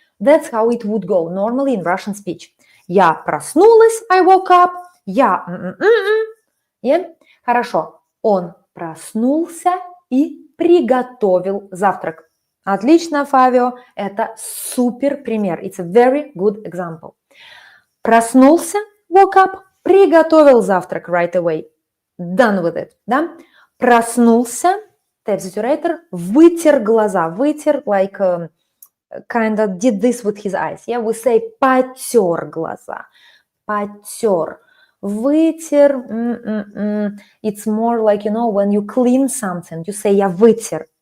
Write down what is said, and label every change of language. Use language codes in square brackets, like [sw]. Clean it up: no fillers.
[en] That's how it would go normally in Russian speech. [ru] Я проснулась, [en] I woke up, я yeah? [ru] Хорошо. Он проснулся и приготовил завтрак. Отлично, Фавио. Это супер пример. [en] It's a very good example. [ru] Проснулся, [en] woke up, [ru] приготовил завтрак [en] right away. Done with it. [ru] Да? Проснулся, substitutor, вытер глаза. [en] Вытер, like kind of did this with his eyes. Yeah, we say [ru] потер глаза. Потер. [en] Вытер, it's more like, you know, when you clean something, you say [ru] я вытер.